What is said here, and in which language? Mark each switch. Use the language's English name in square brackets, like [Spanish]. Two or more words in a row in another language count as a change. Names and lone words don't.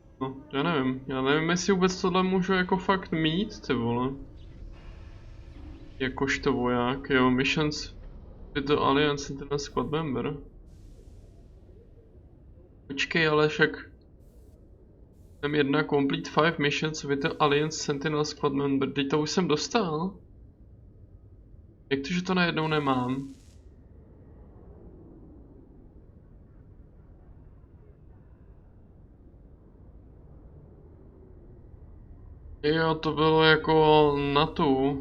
[Czech] No, já nevím jestli vůbec tohle můžu jako fakt mít, ty vole. Jakožto voják, jo, [English] missions with the Alliance Sentinel Squad member. [Czech] Počkej, ale však mám jedna [English] complete 5 missions with the Alliance Sentinel Squad member, [Czech] teď to už jsem dostal. Jak to, že to najednou nemám? Jo, to bylo jako na tu.